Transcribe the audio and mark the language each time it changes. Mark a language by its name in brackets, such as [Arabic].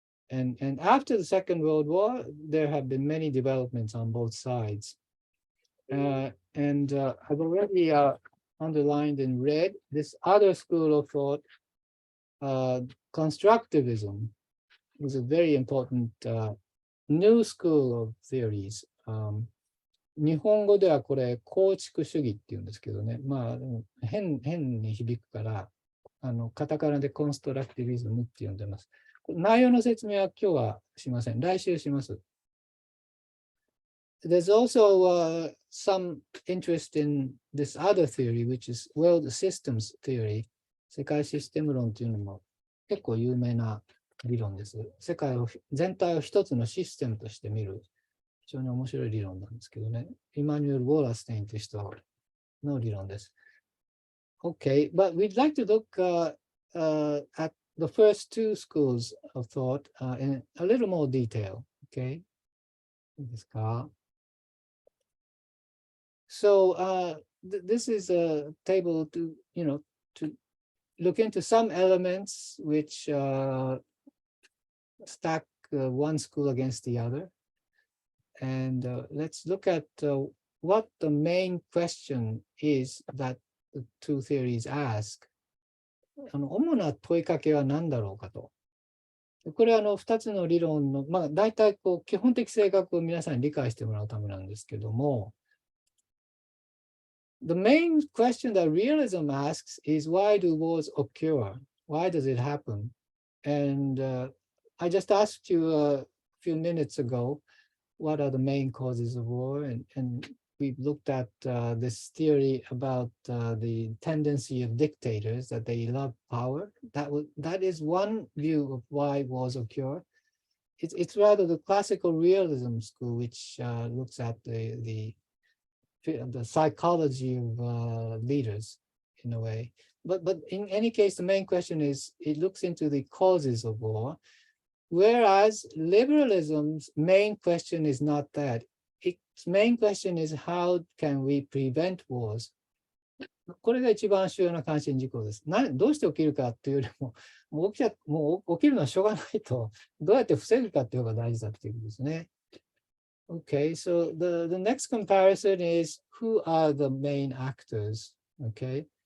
[English] And after the Second World War, there have been many developments on both sides. And I've already underlined in red this other school of thought, constructivism, is a very important new school of theories. [Japanese] 日本語ではこれ構築主義っていうんですけどね、まあ変に響くからカタカナでコンストラクティビズムって呼んでます。内容の説明は今日はしません。来週します。 [English] There's also some interest in this other theory, which is world systems theory. [Japanese] 世界システム論っていうのも結構有名な理論です。世界を全体を一つのシステムとして見る非常に面白い理論なんですけどね。イマニュエル・ウォーラステインという人の理論です。 [English] Okay, but we'd like to look at the first two schools of thought in a little more detail. [Japanese] Okay, いいですか? [English] So this is a table to, to look into some elements which stack one school against the other. And let's look at what the main question is that the two theories ask. [Japanese] 主な問いかけは何だろうかと。これは2つの理論の、大体基本的性格を皆さんに理解してもらうためなんですけども、 [English] The main question that realism asks is why do wars occur? Why does it happen? And I just asked you a few minutes ago, what are the main causes of war? And we looked at this theory about the tendency of dictators, that they love power. That is one view of why wars occur. It's rather the classical realism school, which looks at the psychology of leaders in a way. But in any case, the main question is, it looks into the causes of war, whereas liberalism's main question is not that. Its main question is how can we prevent wars? [Japanese] これが一番主要な関心事項です。どうして起きるかっていうよりも、もう起きるのはしょうがないと、どうやって防ぐかっていうのが大事だっていうことですね。 [English] Okay, so the next comparison is who are the main actors, okay?